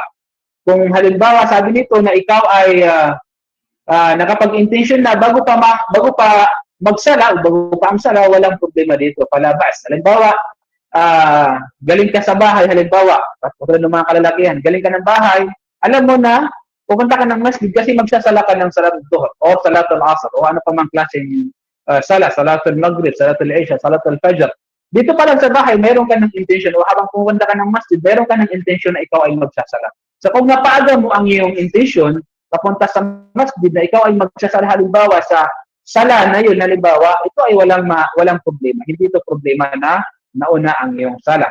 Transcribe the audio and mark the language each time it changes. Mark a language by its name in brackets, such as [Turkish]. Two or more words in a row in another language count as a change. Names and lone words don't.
[Filipino] Kung halimbawa sabi nito na ikaw ay nakapag-intention na bago pa magsala o bago pa ang sala, walang problema dito, palabas. Halimbawa, galing ka sa bahay, halimbawa, katulad ng mga kalalakihan, galing ka ng bahay, alam mo na, pupunta ka ng masjid kasi magsasala ka ng [Arabic] صلاة الظهر [Filipino] o [Arabic] صلاة العصر [Filipino] o ano pa mang klaseng [Arabic] صلاة المغرب, صلاة العشاء, صلاة الفجر. [Filipino] Dito pa lang sa bahay, meron ka ng intention o habang pupunta ka ng masjid, meron ka ng intention na ikaw ay magsasala. So kung napaaga mo ang iyong intention, papunta sa masjid na ikaw ay magsasala halimbawa sa sala na yun, halimbawa, ito ay walang problema. Hindi ito problema na nauna ang iyong sala.